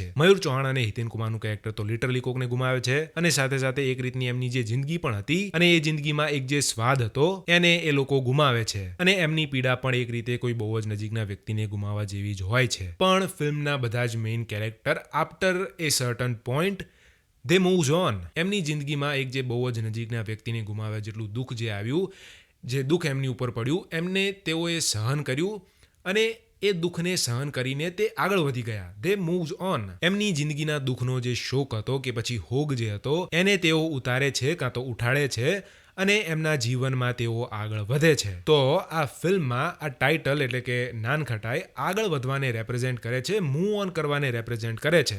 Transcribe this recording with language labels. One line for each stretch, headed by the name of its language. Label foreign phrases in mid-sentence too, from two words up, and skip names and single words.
Gujarati: મયુર ચૌહાણ અને હિતેન કુમારનું કેરેક્ટર તો લિટરલી કોકને ગુમાવે છે અને સાથે સાથે એક રીતની એમની જે જિંદગી પણ હતી અને એ જિંદગીમાં એક જે સ્વાદ હતો એને એ લોકો ગુમાવે છે અને એમની પીડા પણ એક રીતે કોઈ બહુ જ નજીકના વ્યક્તિને ગુમાવવા જેવી જ હોય છે. પણ ફિલ્મના બધા જ
English: main character after a certain point they moves on.
Gujarati: એમની જિંદગીમાં એક જે બહુ જ નજીકના વ્યક્તિને ગુમાવ્યા જેટલું દુઃખ જે આવ્યું, જે દુઃખ એમની ઉપર પડ્યું, એમને તેઓએ સહન કર્યું અને એ દુઃખને સહન કરીને તે આગળ વધી ગયા.
English: they moves on.
Gujarati: એમની જિંદગીના દુઃખનો જે શોક હતો કે પછી હોગ જે હતો એને તેઓ ઉતારે છે કાં તો ઉઠાડે છે અને એમના જીવનમાં તેઓ આગળ વધે છે. તો આ ફિલ્મમાં આ ટાઇટલ એટલે કે નાનખટાઈ આગળ વધવાને રેપ્રેઝેન્ટ કરે છે,
English: move on
Gujarati: કરવાને રેપ્રેઝેન્ટ કરે છે.